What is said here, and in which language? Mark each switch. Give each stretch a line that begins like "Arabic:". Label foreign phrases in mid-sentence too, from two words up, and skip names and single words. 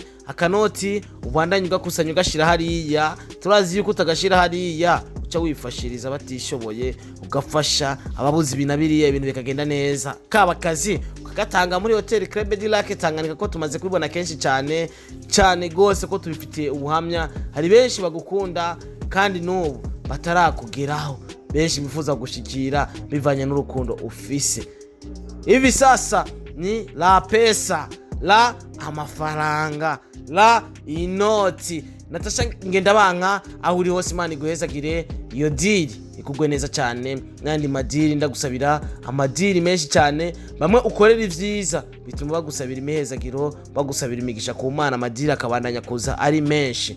Rundi: Akanoti ubandanye ugakusanya ugashira hariya, turazi yuko utagashira hariya uca wifashiriza batishoboye, ugafasha ababuzi binabiriye ibintu bikagenda neza. Kaba kazi ukagatanga muri Hotel Club du Lac Tanganyika, ko tumaze kubibona kenshi cyane gose ko tubifitiye ubuhamya. Hari benshi bagukunda kandi n'ubu batarakugeraho, benshi bifuza gushikira bivanye n'urukundo ufise.
Swahili: Hivi sasa ni la pesa, la amafaranga, la inoti.
Rundi: Natasha Ngendabanka aho uri hose Imana iguhezagire, iyo diri ikugwe neza cyane. Nandi madiri ndagusabira amadiri menshi cyane, bamwe ukorera ivyiza bituma bagusabira imihezagiro, bagusabira imigisha ku Mana, amadiri akabandanya kuza ari menshi.